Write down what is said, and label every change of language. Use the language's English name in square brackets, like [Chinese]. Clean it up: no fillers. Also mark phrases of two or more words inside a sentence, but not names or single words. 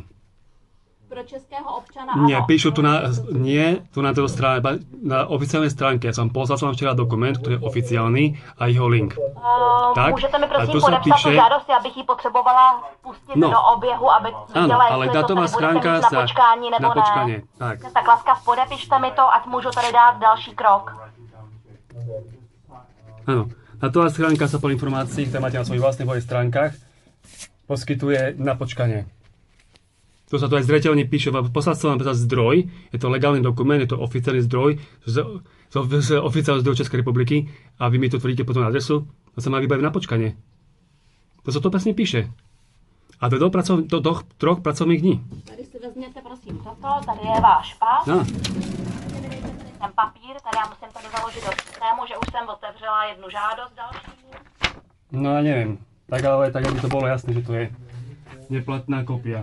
[Czech] Pro českého občana ano. [Slovak] Nie, píšu tu na oficiálnej stránke. Ja som poslal včera dokument, ktorý je oficiálny a jeho link. Tak? [Czech] Můžete mi A prosím [Slovak] tu sa [Czech] podepsat [Slovak] píše, [Czech] tu žádost, já bych ji potřebovala pustit [Slovak] No. [Czech] do oběhu, aby [Slovak] áno, [Czech] viděla, [Slovak] ale [Czech] jestli to [Slovak] datová [Czech] tady budete [Slovak] schránka [Czech] mít na [Slovak] sa [Czech] počkání nebo [Slovak] na počkanie. [Czech] ne. Tak. Tak laskav, podepište mi to, ať můžu tady dát další krok. [Slovak] Áno. Datová schránka sa po informácií, ktoré máte na svojich vlastných webových stránkach, poskytuje na počkanie. To sa tu aj zreteľne píše, poslal som vám zdroj, je to legálny dokument, je to oficiálny zdroj z oficiálneho zdroju Českej republiky a vy mi to tvrdíte potom na adresu, to sa má vybaviť na počkanie. To sa to presne píše. A do 3 pracovných dní. [Czech] Tady si vezměte prosím toto, tady je váš pas. [Slovak] No. [Czech] Vydejte tady ten papír, tady já musím tady založit do systému, že už jsem otevřela jednu žádost další. [Slovak] No ja neviem. Tak ale tak, aby to bolo jasné, že to je neplatná kopia.